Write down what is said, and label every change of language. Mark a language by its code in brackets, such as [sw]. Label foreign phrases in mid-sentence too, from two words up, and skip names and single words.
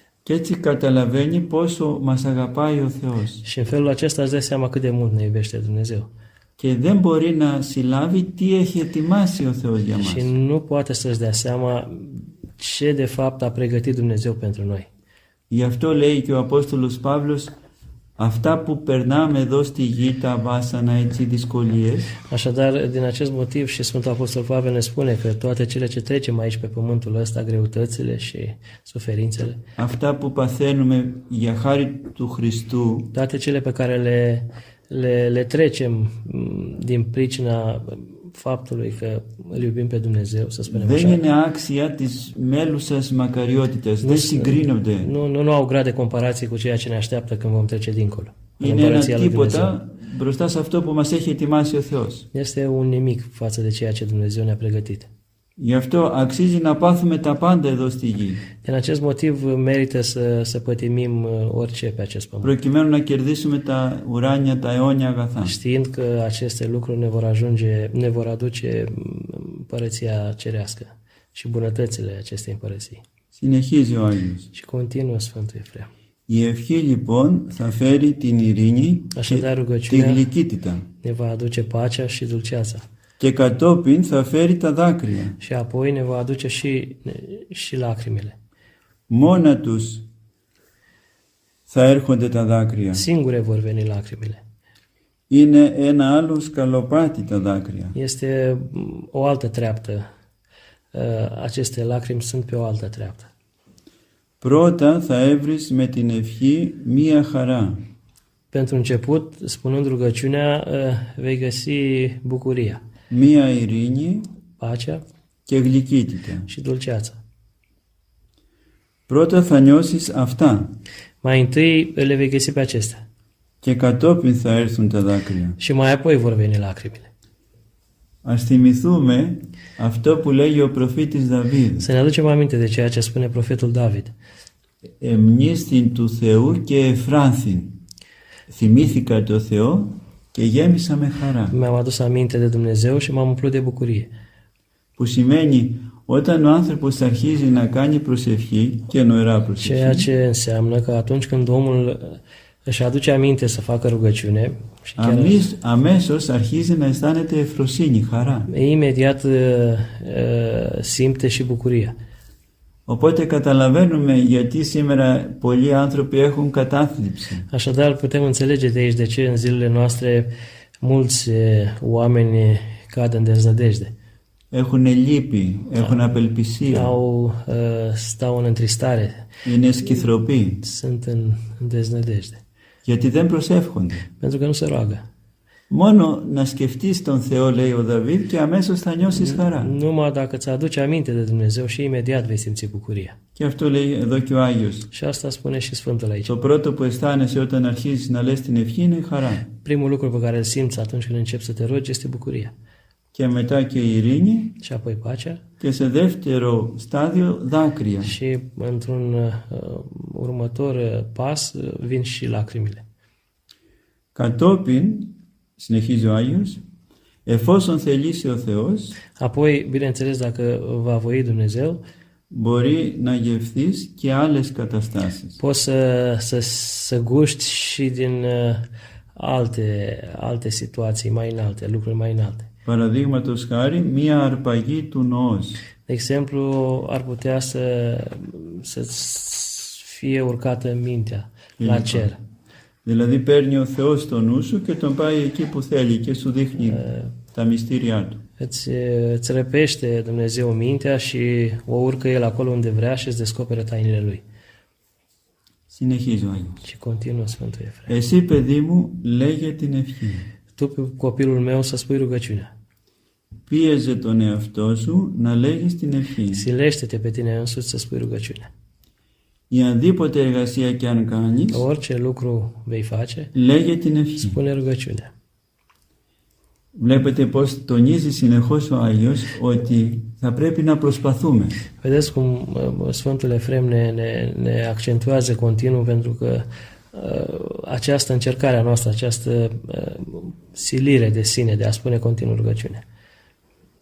[el] Και έτσι καταλαβαίνει πόσο μας αγαπάει ο Θεός. [ro] Și în felul acesta îți dai seama cât de mult ne iubește Dumnezeu. [el] Και δεν μπορεί να συλλάβει τι έχει ετοιμάσει ο Θεός για μας. [ro] Și nu poate să-și dea seama ce de fapt a pregătit Dumnezeu pentru noi. [el] Γι' αυτό λέει και ο Απόστολος Παύλος, αυτά που περνάμε εδώ στη γη, τα βάσανα, έτσι, δυσκολίες, [ro] Așadar, din acest motiv și Sfântul Apostol Pavel ne spune că toate cele ce trecem aici pe pământul ăsta, greutățile și suferințele, [el] αυτά που παθαίνουμε για χάρη του Χριστού, [ro] toate cele pe care le trecem din pricina faptului că îl iubim pe Dumnezeu, să spunem [el] δεν [ro] așa, [el] είναι άξια της μέλουσας μακαριότητας, δεν συγκρίνονται. [ro] nu au grad de comparație cu ceea ce ne așteaptă când vom trece dincolo. În [el] Είναι ένα [ro] Împărăția lui Dumnezeu. [el] τίποτα μπροστά σε αυτό που μας έχει ετοιμάσει ο Θεός. [ro] Este un nimic față de ceea ce Dumnezeu ne-a pregătit. [el] Γι' αυτό αξίζει να πάθουμε τα πάντα εδώ στη γη, [ro] Din acest motiv merită să pătimim orice pe acest pământ, [el] προκειμένου να κερδίσουμε τα ουράνια, τα αιώνια αγαθά. [ro] știind că aceste lucruri ne vor aduce împărăția cerească și bunătățile acestei împărății. [el] Συνεχίζει ο Άγιος. [ro] Și continuă Sfântul Efrem. [el] Η ευχή λοιπόν θα φέρει την ειρήνη [ro] Așadar, [el] και τη [ro] rugăciunea [el] γλυκύτητα [ro] ne va aduce pacea și dulceața. [el] και κατόπιν θα φέρει τα δάκρυα. [ro] Și apoi ne va aduce și lacrimile. [el] Μόνα τους θα έρχονται τα δάκρυα. [ro] Singure vor veni lacrimile. [el] Είναι ένα άλλο σκαλοπάτι τα δάκρυα. [ro] Este o altă treaptă. Aceste lacrimi sunt pe o altă treaptă. [el] Πρώτα θα έβρεις με την ευχή μία χαρά. [ro] Pentru început, spunând rugăciunea, vei găsi bucuria, [el] Μία ειρήνη [ro] pacea [el] και γλυκύτητα. [ro] și dulceața. [el] Πρώτα θα νιώσεις αυτά [ro] Mai întâi le vei găsi pe acestea [el] και κατόπιν θα έρθουν τα δάκρυα. [ro] și mai apoi vor veni lacrimile. [el] Ας θυμηθούμε αυτό που λέγει ο προφήτης Δαβίδ. [ro] Să ne aducem aminte de ceea ce spune profetul David. [el] Εμνίστην του Θεού και εφράνθην. Θυμήθηκα το Θεό και γέμισα με χαρά. [ro] Mi-am adus aminte de Dumnezeu și m-am umplut de bucurie. [el] Που σημαίνει όταν ο άνθρωπος αρχίζει να κάνει προσευχή και νοερά [ro] Ceea [el] προσευχή, [ro] ce înseamnă că atunci când omul își aduce aminte să facă rugăciune și chiar [el] αμέσως αρχίζει να αισθάνεται ευφροσύνη, χαρά. [ro] imediat simte și bucuria. [el] Οπότε καταλαβαίνουμε γιατί σήμερα πολλοί άνθρωποι έχουν κατάθλιψη. [ro] Așadar, putem înțelege de aici de ce în zilele noastre mulți oameni cad în deznădejde. [el] Έχουν λύπη, έχουν απελπισία, [ro] Stau în întristare, [el] είναι σκυθροποί, [ro] sunt în deznădejde, [el] γιατί δεν προσεύχονται. [ro] pentru că nu se roagă. [el] Μόνο να σκεφτείς τον Θεό, λέει ο Δαβίδ, και αμέσως θα νιώσεις χαρά. [ro] Numai dacă îți aduci aminte de Dumnezeu și imediat vei simți bucuria. [el] Και αυτό λέει εδώ και ο Άγιος. [ro] Și asta spune și Sfântul aici. [el] Το πρώτο που αισθάνεσαι όταν αρχίζεις να λες την ευχή είναι η χαρά. [ro] Primul lucru pe care îl simți atunci când începi să te rogi este bucuria. [el] Και μετά και η ειρήνη [ro] Și apoi pacea [el] και σε δεύτερο στάδιο δάκρυα. [ro] și într-un următor pas vin și lacrimile. [el] Κατόπιν, συνεχίζει ο Άγιος, εφόσον θελήσει ο Θεός, [ro] Apoi, bineînțeles, dacă va voi Dumnezeu, [el] μπορεί να γευθείς και άλλες καταστάσεις. [ro] poți să guști și din alte situații mai înalte, lucruri mai înalte. [el] Παραδείγματος χάρη, μία αρπαγή του νοός. [ro] De exemplu, ar putea să fie urcată mintea la cer. [el] Δηλαδή παίρνει ο Θεός το νου σου και τον πάει εκεί που θέλει και σου δείχνει τα μυστήριά του. [ro] Îți răpește Dumnezeu mintea și o urcă El acolo unde vrea și îți descoperă tainele Lui. [el] Συνεχίζει ο Άγιος. [ro] Și continuă Sfântul Efrem. [el] Εσύ, παιδί μου, λέγε την ευχή. [ro] Tu, copilul meu, să spui rugăciunea. [el] Πίεζε τον εαυτό σου να λέγεις την ευχή. [ro] Silește-te pe tine însuți să spui rugăciunea. [el] Η αντίποτε εργασία και αν κάνεις, [ro] Orice lucru vei face, [el] λέγε την ευχή. [ro] spune rugăciunea. [el] Βλέπετε πως τονίζει συνεχώς ο Άγιος ότι θα πρέπει να προσπαθούμε. [ro] Vedeți cum Sfântul Efrem ne accentuează continuu pentru că această încercare a noastră, această silire de sine de a spune continuu rugăciunea.